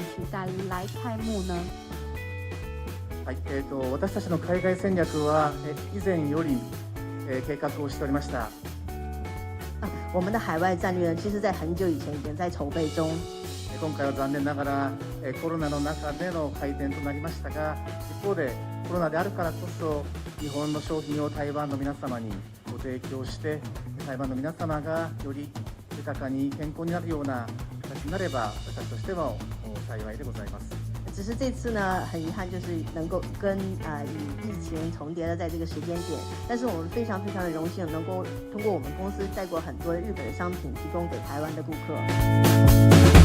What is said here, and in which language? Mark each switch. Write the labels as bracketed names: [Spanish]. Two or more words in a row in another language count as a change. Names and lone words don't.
[Chinese] 敢来开幕呢？ [Japanese] はい、私たちの海外戦略は以前より計画をしておりました。 [Chinese] 我们的海外战略呢，其实在很久以前已经在筹备中。 [Japanese] 今回は残念ながらコロナの中での開店となりましたが、一方でコロナであるからこそ日本の商品を台湾の皆様にご提供して、台湾の皆様がより豊かに健康になるような形になれば、私としても幸いでございます。 [Chinese] 只是这次呢，很遗憾就是能够跟与疫情重叠的在这个时间点，但是我们非常的荣幸能够通过我们公司带过很多日本的商品提供给台湾的顾客。